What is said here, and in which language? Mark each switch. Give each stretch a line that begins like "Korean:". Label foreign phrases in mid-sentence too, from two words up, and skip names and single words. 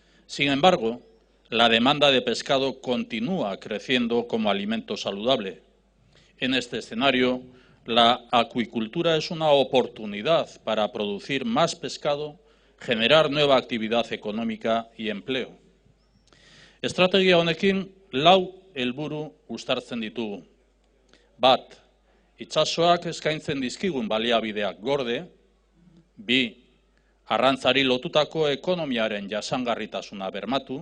Spanish: Sin embargo, la demanda de pescado continúa creciendo como alimento saludable. En este escenario, la acuicultura es una oportunidad para producir más pescado, generar nueva actividad económica y empleo.
Basque: Estrategia honekin lau helburu uztartzen ditugu. Bat, itsasoak eskaintzen dizkigun baliabideak gorde. Bi, arrantzari lotutako ekonomiaren jasangarritasuna bermatu.